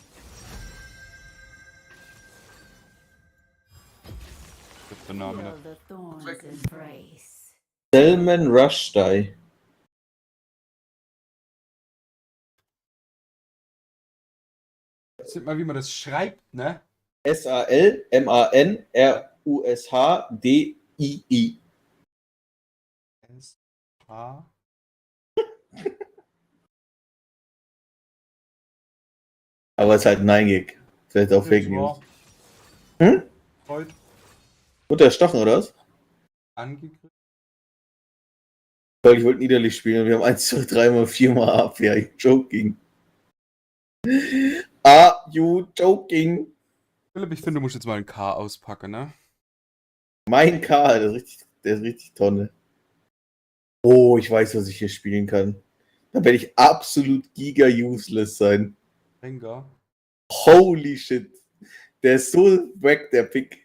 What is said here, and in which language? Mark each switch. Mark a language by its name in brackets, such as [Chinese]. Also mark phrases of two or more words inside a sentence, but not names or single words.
[German] Das ist der Name. Salman Rushdie. Sieht mal, wie man das schreibt, ne? S-A-L-M-A-N-R-U-S-H-D-I-I. S-H. Aber es ist halt ein Nein-Gig. Vielleicht auch Fake News. Heute. Wurde erstochen, oder was? Angegriffen. Weil ich wollte niederlich spielen und wir haben 1, 2, 3 mal 4 mal Abwehr. [English] You joking. Are you joking? [German] Philipp, ich finde, du musst jetzt mal ein K auspacken, ne? Mein K, der ist richtig Tonne. Oh, ich weiß, was ich hier spielen kann. Da werde ich absolut giga-useless sein. Rengar. [English] Holy shit. [German] Der ist so wack, der Pick.